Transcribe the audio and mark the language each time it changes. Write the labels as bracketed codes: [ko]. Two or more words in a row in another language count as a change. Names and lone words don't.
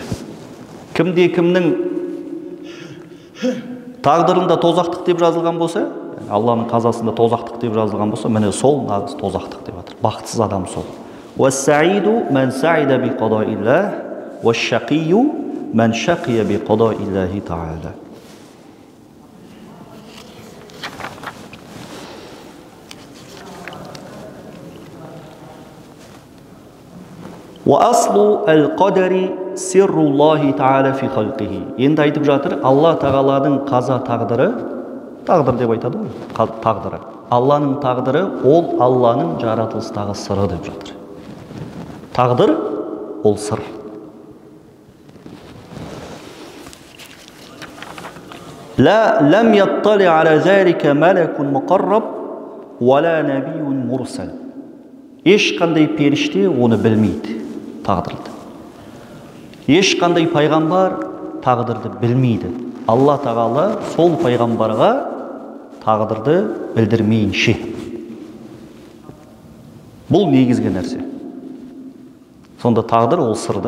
[kk] Кімде кімнің тағдырында тозақтық деп жазылған болса, Алланың қазасында тозақтық деп жазылған болса, міне сол нағыз тозақтық деп жатыр. Бақытсыз адам сол. [ar] والسعيد من سعد بقضاء الله والشقي من شقي بقضاء الله تعالى. وَأَصْلُ الْقَدَرِ سِرُّ اللَّهِ تَعَالَى فِي خَلْقِهِ. [kk] Енді айтып жатыр, Алла тағаланың қаза тағдыры, тағдыр деп айтады ғой, тағдыры. Алланың тағдыры, ол Алланың жаратылыстағы сыры деп жатыр. Тағдыр, ол сыр. [ar] لا لم يطلع على ذلك ملك مقرب ولا نبي مرسل. [kk] Ешқандай періште оны білмейді, тағдырды. Ешқандай пайғамбар тағдырды білмейді. Алла тағала сол пайғамбарға тағдырды білдірмейінше. Бұл негізгі нәрсе. Сонда тағдыр ол сырда.